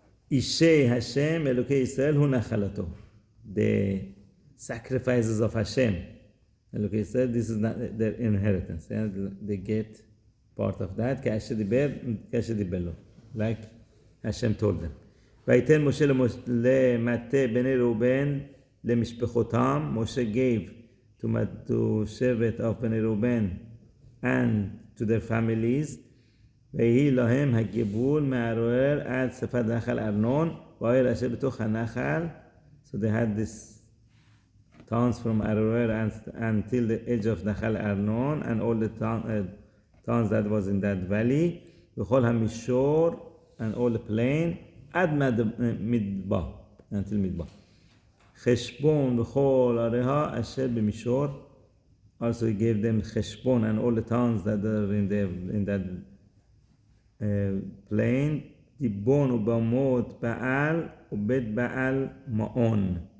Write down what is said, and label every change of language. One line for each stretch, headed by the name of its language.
Hebrew: Ishei Hashem Elokei Yisrael hu nachalato.
English: The sacrifices of Hashem Elokei Yisrael, this is not their inheritance. They get part of that.
Hebrew: Kasher diber lo,
English: like Hashem told them.
Hebrew: ויתן משה למטה בני ראובן למשפחותם.
English: Moshe gave to Shevet of בני ראובן and to their families.
Hebrew: ויהי להם הגבול מהערוער עד שפת נחל ארנון והעיר אשר בתוך הנחל.
English: So they had this towns from Aroer until the edge of Nachal Arnon and all the towns that was in that valley.
Hebrew: וכל המישור
English: and all the plain.
Hebrew: עד מדבר, until מדבר. חשבון וכל עריה אשר במישור.
English: Also he gave them חשבון and all the towns that are in that plain.
Hebrew: דיבון ובמות בעל ובית בעל מעון.